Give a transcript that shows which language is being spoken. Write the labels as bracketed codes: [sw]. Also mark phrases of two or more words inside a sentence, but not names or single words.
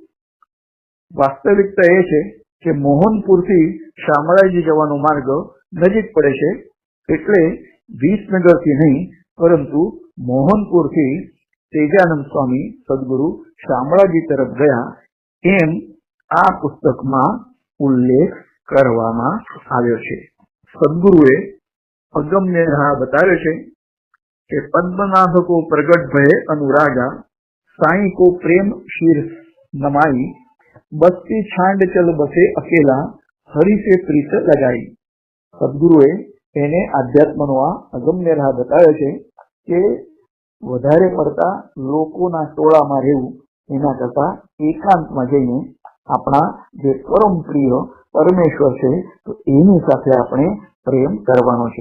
[gu] વાસ્તવિકતા એ છે કે મોહનપુરથી શામળાજી જવાનો માર્ગ નજીક પડે છે, એટલે વિસનગરથી નહીં પરંતુ મોહનપુરથી તેજાનંદ સ્વામી સદગુરુ શામળાજી તરફ ગયા, એમ આ પુસ્તકમાં ઉલ્લેખ કરવામાં આવ્યો છે. સદગુરુએ અગમ્ય રાહ બતાવ્યો છે કે [hi] पद्मनाभ को प्रगट भय अनुरागा, સાई को प्रेम शीर्ष नमाई, बस्ती छांड चल बसे अकेला, हरि से प्रीत लगाई. [gu] સદગુરુએ એને આધ્યાત્મનો આ અગમ્ય રાહ બતાવ્યો છે કે વધારે પડતા લોકોના ટોળામાં રહેવું એના કરતા એકાંતમાં જઈને આપણા જે પરમ પ્રિય પરમેશ્વર છે તો એની સાથે આપણે પ્રેમ કરવાનો છે.